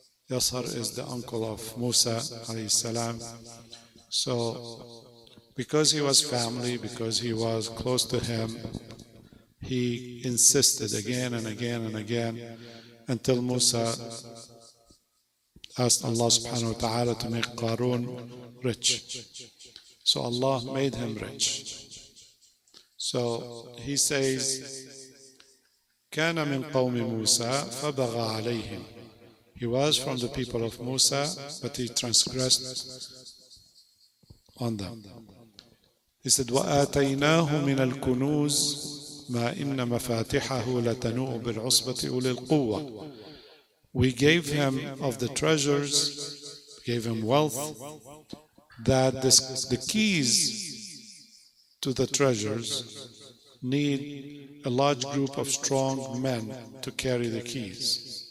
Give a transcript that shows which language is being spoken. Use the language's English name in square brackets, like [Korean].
[English] Yashar is the uncle of Musa alayhi salam. So because he was family, because he was close to him, he insisted again and again and again until Musa asked Allah subhanahu wa ta'ala to make Qarun rich. So Allah made him rich. So he says, [Arabic] كان من قوم موسى فبغى عليهم. [English] He was from the people of Musa, but he transgressed on them. He said, [Arabic] وآتيناه من الكنوز ما إن مفاتحه لتنوء بالعصبة أولي القوة. [English] We gave him of the treasures, gave him wealth, that the keys to the treasures need a large group of strong men to carry the keys.